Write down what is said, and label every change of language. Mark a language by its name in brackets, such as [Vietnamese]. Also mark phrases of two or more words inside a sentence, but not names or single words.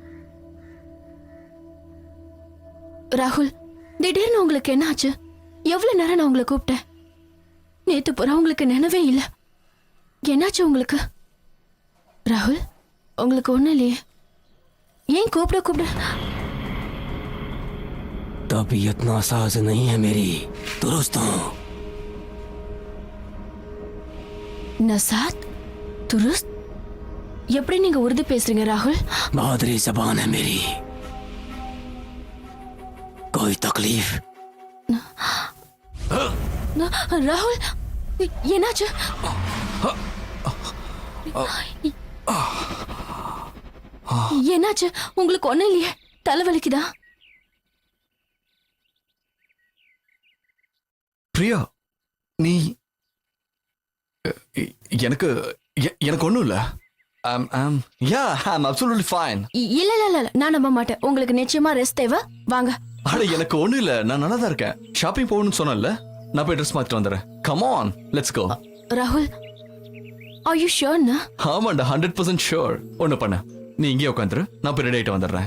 [Tamil] ராகுல் திடீர்னு உங்களுக்கு என்ன ஆச்சு? எவ்வளவு நேரம் நான் உங்களை கூப்பிட்டேன். நேத்து பூரா உங்களுக்கு நினைவே இல்லை. என்னாச்சு உங்களுக்கு? ராகுல் உங்களுக்கு ஒண்ணும் இல்லையே? ஏன் கூப்பிட [Urdu] طبیعت ناساز نہیں ہے میری، درست ہوں. ناساز درست [Tamil] எப்படி நீங்க உருது பேசுறீங்க ராகுல்? [Urdu] بہادری زبان ہے میری۔ کوئی تکلیف? [Tamil] ராகுல் என்னாச்சு? என்னாச்சு உங்களுக்கு? ஒண்ணும் இல்லையே? தலைவலிக்குதா? பிரியா நீ எனக்கு எனக்கு ஒண்ணும் இல்ல. [English] absolutely fine. [Tamil] இல்ல நான் நம்ப மாட்டேன். உங்களுக்கு நிச்சயமா ரெஸ்ட் தேவை. வாங்க. அட எனக்கு ஒண்ணும் இல்ல. நான் நல்லா தான் இருக்கேன். ஷாப்பிங் போகணும்னு சொன்னேன்ல, நான் போய் ட்ரெஸ் மாத்திட்டு வந்துடுறேன். [English] Come on let's go. ராகுல் are you sure na? [Tamil] ஆமாண்டா 100% ஷூர். ஒண்ணு பண்ண, நீ இங்கே உட்காந்துரு, நான் போய் ரெடி ஆயிட்டு வந்துடுறேன்.